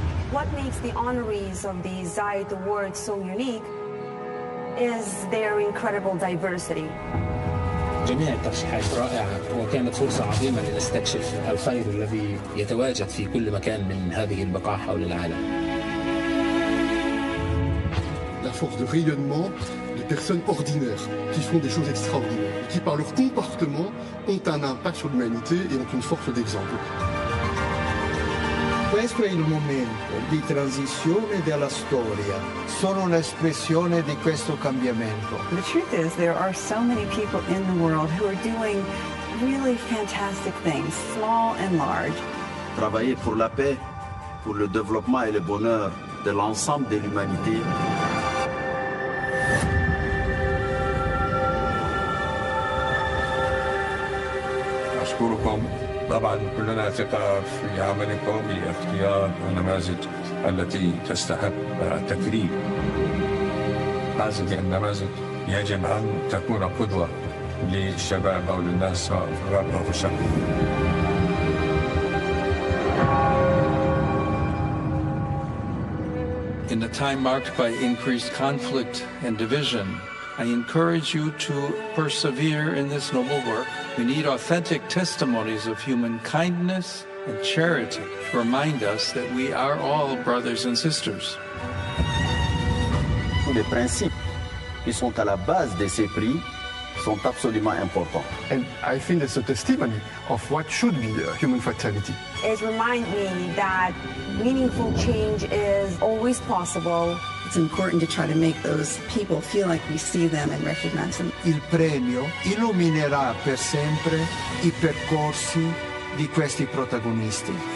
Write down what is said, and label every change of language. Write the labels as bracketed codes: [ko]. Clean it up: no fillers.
[en] What makes the honorees of the Zayed Awards so unique is their incredible diversity. [ar] جميع الترشيحات رائعة، وكانت فرصة عظيمة لنستكشف الخير الذي يتواجد في كل مكان من هذه البقاع حول العالم. [fr] La force de rayonnement de personnes ordinaires qui font des choses extraordinaires, qui par leur comportement ont un impact sur l'humanité et ont une force d'exemple. [it] Questo è il momento di transizione della storia, sono un'espressione di questo cambiamento. [en] The truth is there are so many people in the world who are doing really fantastic things, small and large. [fr] Travailler pour la paix, pour le développement et le bonheur de l'ensemble de l'humanité. [ar] أشكركم. طبعا كلنا ثقة في عملكم لاختيار النماذج التي تستحق التكريم. هذه النماذج يجب أن تكون قدوة للشباب أو للناس سواء في الغرب أو في الشرق. [en] In a time marked by increased conflict and division, I encourage you to persevere in this noble work. We need authentic testimonies of human kindness and charity to remind us that we are all brothers and sisters. [fr] Tous les principes qui sont à la base de ces prix sont absolument importants. [en] And I think it's a testimony of what should be human fraternity. It reminds me that meaningful change is always possible. It's important to try to make those people feel like we see them and recognize them. [it] Il premio illuminerà per sempre I percorsi di questi protagonisti.